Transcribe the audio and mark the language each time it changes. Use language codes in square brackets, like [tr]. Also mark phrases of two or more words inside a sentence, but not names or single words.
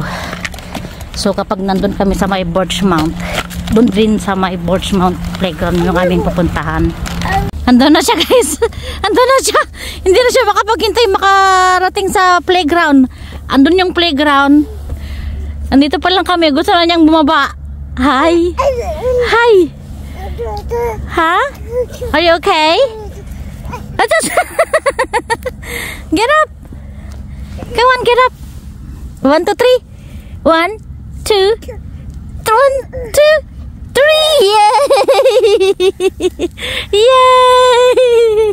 [tl] So kapag nandun kami sa may Birchmount, doon rin sa may Birchmount playground yung aming pupuntahan. Andun na siya, guys. Andun na siya. Hindi na siya makapaghintay makarating sa playground. Andun yung playground. Andito pa lang kami. Gusto na niyang bumaba. [en] Hi. Hi. Ha? Are you okay? Get up. Come on, get up. 1, 2, 3. 1, 2, 1, 2, 3. Yay! Yay!